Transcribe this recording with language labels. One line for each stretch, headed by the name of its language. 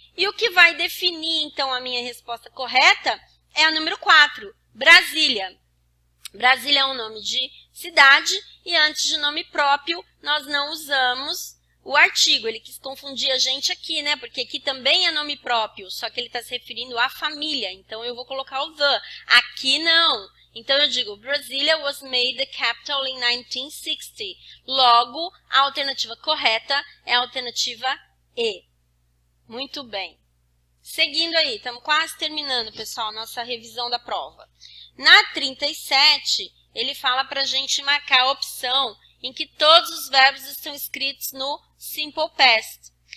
Portuguese: E o que vai definir, então, a minha resposta correta é a número 4, Brasília. Brasília é um nome de cidade e antes de nome próprio, nós não usamos o artigo. Ele quis confundir a gente aqui, né? Porque aqui também é nome próprio, só que ele está se referindo à família. Então, eu vou colocar o the. Aqui, não. Então, eu digo,
English: Brasília was made the capital in 1960.
Portuguese: Logo, a alternativa correta é a alternativa E. Muito bem. Seguindo aí, estamos quase terminando, pessoal, nossa revisão da prova. Na 37, ele fala para a gente marcar a opção em que todos os verbos estão escritos no Simple Past.